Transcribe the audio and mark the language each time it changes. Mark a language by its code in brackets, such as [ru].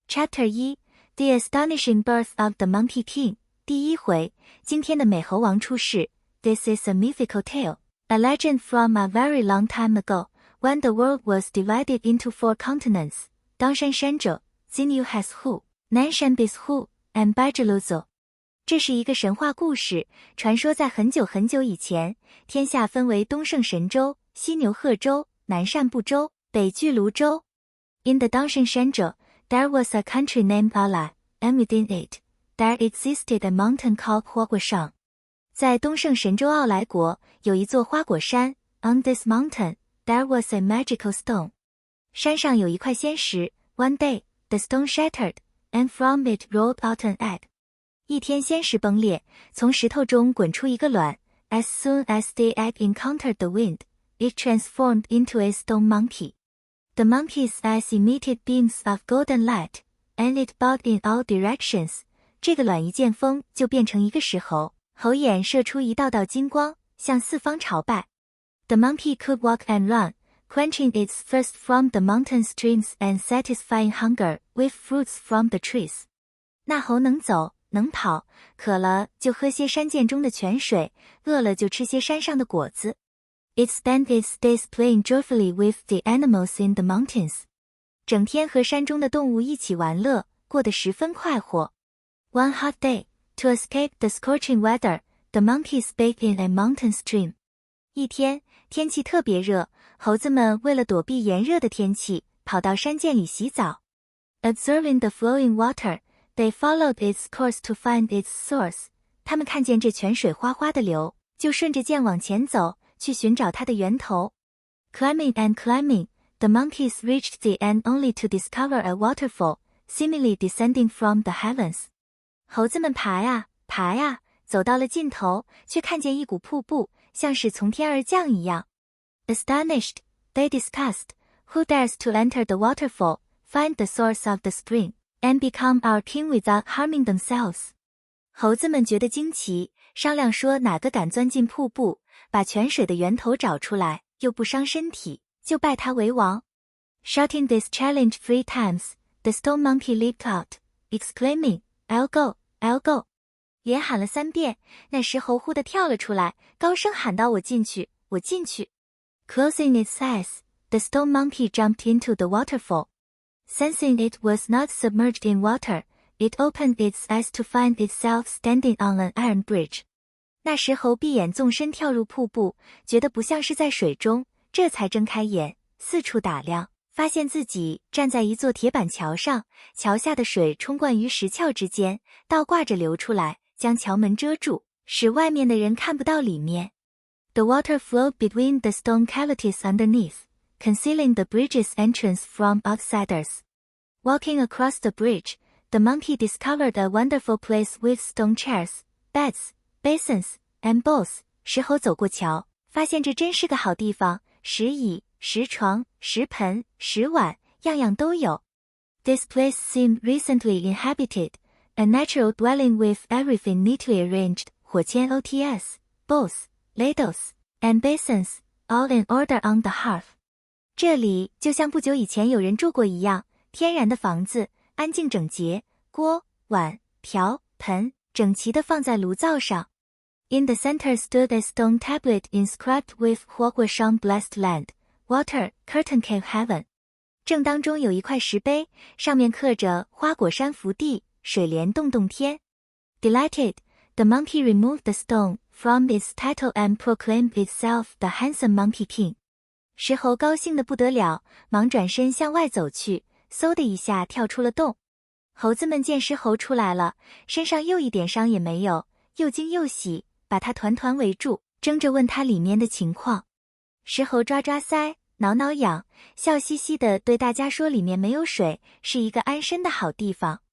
[en] Chapter 1 The Astonishing Birth of the Monkey King [zh] 第一回，今天的美猴王出世。 [en] This is a mythical tale, a legend from a very long time ago, when the world was divided into 4 continents, 当山山者 Zinyu has who, 南山 bis who, and Baijiluzo。 [zh] 这是一个神话故事，传说在很久很久以前，天下分为东胜神州、西牛贺州、南赡部洲、北俱泸州。 [en] In the 当胜山者 there was a country named Ala, and within it, there existed a mountain called 花果山。 [zh] 在东胜神州奥莱国，有一座花果山。 [en] On this mountain, there was a magical stone. [zh] 山上有一块仙石。 [en] One day, the stone shattered, and from it rolled out an egg. [zh] 一天仙石崩裂，从石头中滚出一个卵。 [en] As soon as the egg encountered the wind, it transformed into a stone monkey. The monkey's eyes emitted beams of golden light, and it bowed in all directions. [zh] 这个卵一见风就变成一个石猴，猴眼射出一道道金光，向四方朝拜。 [en] The monkey could walk and run, quenching its thirst from the mountain streams and satisfying hunger with fruits from the trees. [zh] 那猴能走，能跑，渴了就喝些山涧中的泉水，饿了就吃些山上的果子。 [en] It spent its days playing joyfully with the animals in the mountains. [zh] 整天和山中的动物一起玩乐，过得十分快活。 [en] One hot day, to escape the scorching weather, the monkeys bathed in a mountain stream. [zh] 一天，天气特别热，猴子们为了躲避炎热的天气，跑到山涧里洗澡。 [en] Observing the flowing water, they followed its course to find its source. [zh] 他们看见这泉水哗哗地流，就顺着涧往前走，去寻找它的源头。 [en] Climbing and climbing, the monkeys reached the end only to discover a waterfall, seemingly descending from the heavens. [zh] 猴子们爬呀爬呀，走到了尽头，却看见一股瀑布，像是从天而降一样。 [en] Astonished, they discussed, who dares to enter the waterfall, find the source of the spring, and become our king without harming themselves. [zh] 猴子们觉得惊奇，商量说哪个敢钻进瀑布，把泉水的源头找出来，又不伤身体，就拜他为王。 [en] Shouting this challenge 3 times, the stone monkey leaped out, exclaiming, I'll go, I'll go. [zh] 连喊了3遍，那石猴忽地跳了出来，高声喊道：我进去，我进去。 [en] Closing its eyes, the stone monkey jumped into the waterfall. Sensing it was not submerged in water, it opened its eyes to find itself standing on an iron bridge. [zh] 那石猴闭眼纵身跳入瀑布，觉得不像是在水中，这才睁开眼，四处打量，发现自己站在一座铁板桥上，桥下的水冲灌于石壳之间，倒挂着流出来，将桥门遮住，使外面的人看不到里面。 [en] The water flowed between the stone cavities underneath, concealing the bridge's entrance from outsiders. Walking across the bridge, the monkey discovered a wonderful place with stone chairs, beds, basins, and bowls. [zh] 石猴走过桥，发现这真是个好地方，石椅、石床、石盆、石碗，样样都有。 [en] This place seemed recently inhabited, a natural dwelling with everything neatly arranged, 火签 ots, bowls, ladles, and basins, all in order on the hearth. [zh] 这里就像不久以前有人住过一样，天然的房子，安静整洁，锅、碗、瓢、盆，整齐地放在炉灶上。 [en] In the center stood a stone tablet inscribed with 花果山 blessed land, water, curtain cave heaven. [zh] 正当中有一块石碑，上面刻着花果山福地，水帘洞洞天。 [en] Delighted, the monkey removed the stone from its title and proclaimed itself the handsome monkey king. [zh] 石猴高兴得不得了，忙转身向外走去，嗖的一下跳出了洞。猴子们见石猴出来了，身上又一点伤也没有，又惊又喜，把他团团围住，争着问他里面的情况。石猴抓抓腮，挠挠痒，笑嘻嘻地对大家说里面没有水，是一个安身的好地方。